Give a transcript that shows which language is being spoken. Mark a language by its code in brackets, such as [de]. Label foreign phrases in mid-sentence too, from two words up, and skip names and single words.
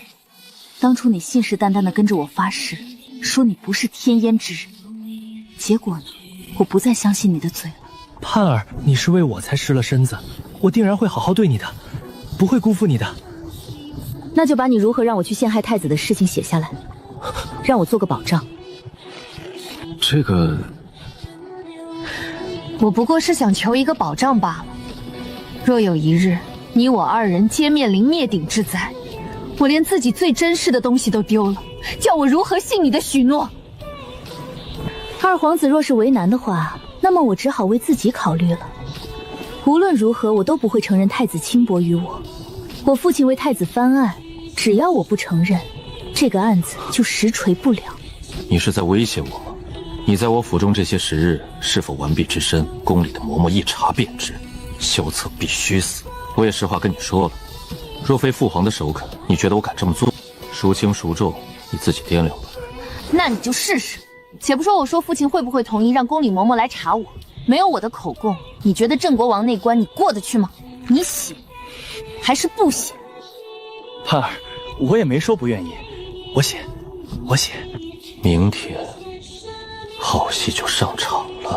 [zh] 當初你信誓旦旦地跟着我發誓，說你不是天閹之人，結果呢？我不再相信你的嘴了。盼兒，你是為我才失了身子，我定然會好好對你的，不會辜負你的。那就把你如何讓我去陷害太子的事情寫下來，讓我做個保障。這個，我不過是想求一個保障罷了。若有一日你我二人皆面臨滅頂之災，我連自己最珍視的東西都丟了，叫我如何信你的許諾？二皇子若是為難的話，那麼我只好為自己考慮了。無論如何，我都不會承認太子輕薄於我。我父親為太子翻案，只要我不承認，這個案子就實錘不了。你是在威脅我嗎？你在我府中這些時日，是否完璧之身，宮裡的嬤嬤一查便知。蕭策必須死。我也實話跟你說了，若非父皇的首肯，你覺得我敢這麼做？孰輕孰重，你自己掂量吧。那你就試試。且不說我說父親會不會同意讓宮裡嬤嬤來查我，沒有我的口供，你覺得鄭國王那關你過得去嗎？你寫還是不寫？盼兒，我也沒說不願意，我寫。明天好戲就上場了。